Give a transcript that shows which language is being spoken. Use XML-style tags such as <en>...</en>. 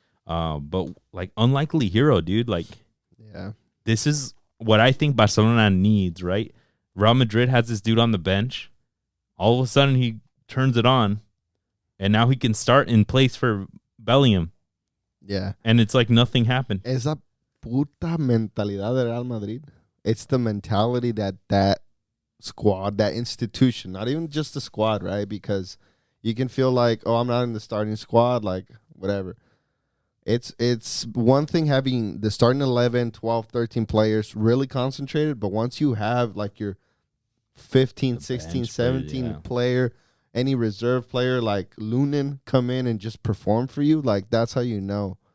<en>But like unlikely hero, dude. Like, yeah, this is what I think Barcelona needs, right? Real Madrid has this dude on the bench. All of a sudden, he turns it on, and now he can start in place for Bellingham. Yeah, and it's like nothing happened.</en> <es>Esa puta mentalidad de Real Madrid.</es> <en>It's the mentality that squad, that institution, not even just the squad, right? Because you can feel like, oh, I'm not in the starting squad, like whatever. It's one thing having the starting 11, 12, 13 players really concentrated, but once you have like your 15, 16, 17 player, any reserve player like Lunin come in and just perform for you, like that's how you know.</en>